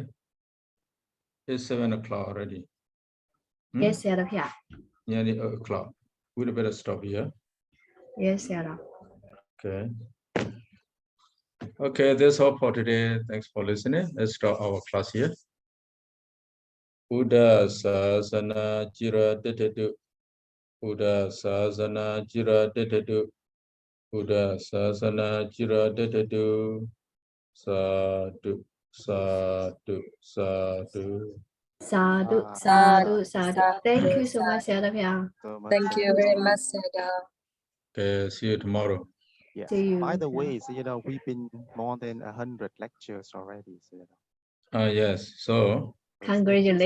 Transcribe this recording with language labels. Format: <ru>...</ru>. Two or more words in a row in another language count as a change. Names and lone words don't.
<en>It's 7 o'clock already. Yes, Sayadaw. Nearly 8 o'clock. We'd better stop here. Yes, Sayadaw. Okay. Okay, that's all for today. Thanks for listening. Let's start our class here.</en> <pi>Buddha Sasana Jira Detedu. Buddha Sasana Jira Detedu. Buddha Sasana Jira Detedu. Sadhu, sadhu, sadhu. Sadhu, sadhu, sadhu.</pi> <en>Thank you so much, Sayadaw. Thank you very much, Sayadaw. Okay, see you tomorrow. Yeah. See you. By the way, Sayadaw, we've been more than 100 lectures already, Sayadaw. Yes, so Thank you so Congratulations.</en>